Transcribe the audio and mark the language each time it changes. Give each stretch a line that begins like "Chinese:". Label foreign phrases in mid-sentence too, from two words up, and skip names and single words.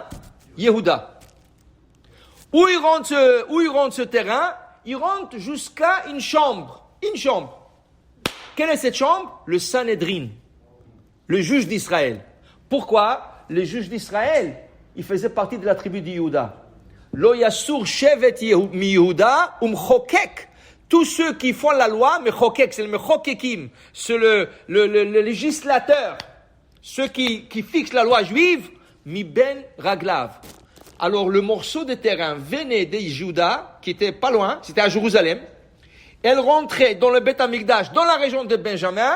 French: Yehuda. Où il rentre ce terrain? Il rentre jusqu'à une chambre. Une chambre. Quelle est cette chambre? Le Sanhedrin, le juge d'Israël. Pourquoi? Le juge d'Israël, il faisait partie de la tribu de Yehuda.
Hebrew: לא יסור שבט מיהודה חוקק.
French: Tous ceux qui font la loi, mechokek, c'est le mechokekim, c'est le législateur, ceux qui fixent la loi juive,
Hebrew: מבין רגליו.
French: Alors le morceau de terrain venait de Yehuda, qui était pas loin, c'était à Jérusalem. Elle rentrait dans le Beth Amikdash, dans la région de Benjamin.